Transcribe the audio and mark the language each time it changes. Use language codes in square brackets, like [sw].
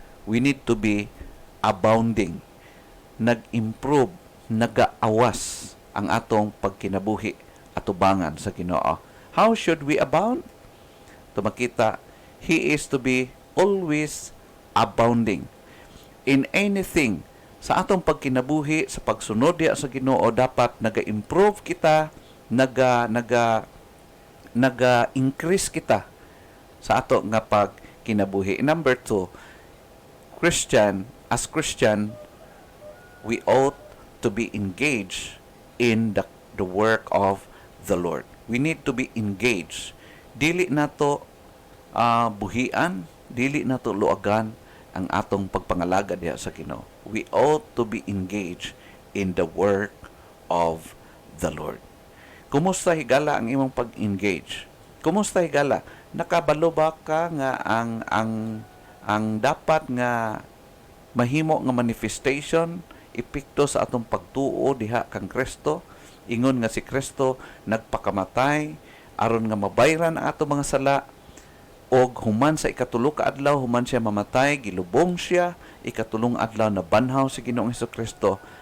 [en] We need to be abounding, [ceb] nag-improve, nagaawas ang atong pagkinabuhi atubangan sa Ginoo. [en] How should we abound? Tumakita, He is to be always abounding in anything. [ceb] Sa atong pagkinabuhi, sa pagsunod diya sa Ginoo, dapat naga-improve kita, naga-increase kita sa ato nga pagkinabuhi. [en] Number 2, as Christian, we ought to be engaged in the work of the Lord. We need to be engaged. [ceb] Dili nato buhian, dili nato luagan ang atong pagpangalaga diha sa Ginoo. [en] We ought to be engaged in the work of the Lord. [ceb] Kumusta higala ang imong pag-engage? Kumusta higala? Nakabalo ba ka nga ang dapat nga mahimo nga manifestation epekto sa atong pagtuo diha kang Kristo. Ingon nga si Kristo nagpakamatay aron nga mabayran ang atong mga sala, og human sa ikatulo ka adlaw human siya mamatay, gilubong siya, ikatulong adlaw na banhaw si Ginoong Hesukristo.